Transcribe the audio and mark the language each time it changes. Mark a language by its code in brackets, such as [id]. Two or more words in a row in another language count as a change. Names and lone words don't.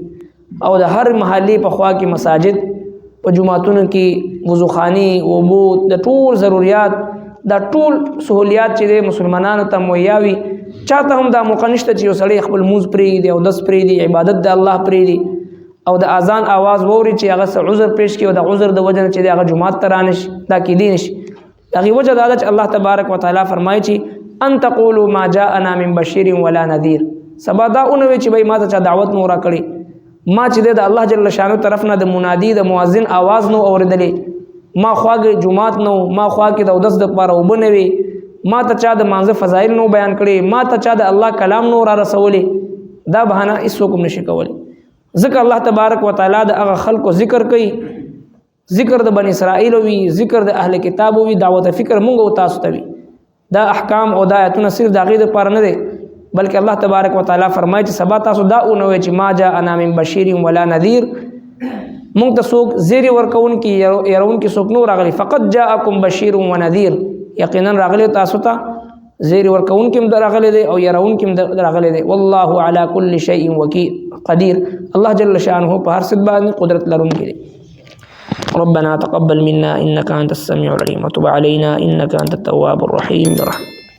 [ps] او د هر محلي په خوا کې مساجد، په جمعاتونو کې وضوخاني، اوبو، د ټول ضرورت، د ټول سہولیات چې د مسلمانانو ته مهیا وي. چاته هم دا موقع نشته چې یو سړی خپل مونځ پرېږدي او دس پرېږدي، عبادت د الله پرېږدي او د اذان आवाज ووري چې هغه څه عذر پیش کړي او د عذر د وجه چې هغه جمعات ته رانشي، دا کېدی نشي. هغه وجه دا ده چې الله تبارک وتعالى فرمایي چې [ar] ان تقولوا ما جاءنا من بشير ولا نذير. [ps] سبا دا اونوي چې بھائی ما ته چا دعوت نو را کړی، ما چې د الله جل شانو طرف نه د منادي د مؤذن आवाज نو اوریدلې، ما خواږه جمعات نو، ما خوا کې د اودس د پاره وبنوي، ما ته چا د مانزه فضایل نو بیان کړي، ما ته چا د الله کلام نو را رسولې، دا بهانه هیڅوک نشي کولی. ذکر الله تبارک وتعالى د هغه خلکو ذکر کوي، ذکر د بنی اسرائیل وی، ذکر د اهل کتاب وی، دعوت فکر مونږ او تاسو ته وی دا احکام او دا آیتونه صرف د هغې دپاره نه دی بلکې الله تبارک وتعالی فرمایي چې سبا تاسو دا ونوئ چې [ar] ما جاءنا من بشیر ولا نذیر [ps] مونږ ته څوک زیری ورکوونکي یروونکي څوک نو راغلی فقط [ar] جاءکم بشیر ونذیر [ps] یقینا راغلی تاسو ته زیری ورکوونکي هم راغلی دی او یروونکي هم راغلی دی [ar] والله علی کل شیء قدیر [ps] الله جل شانه په هر څه باندې قدرت لرونکی دی [ar] ربنا تقبل منا إنك أنت السميع العليم وتب علينا إنك أنت التواب الرحيم برحمتك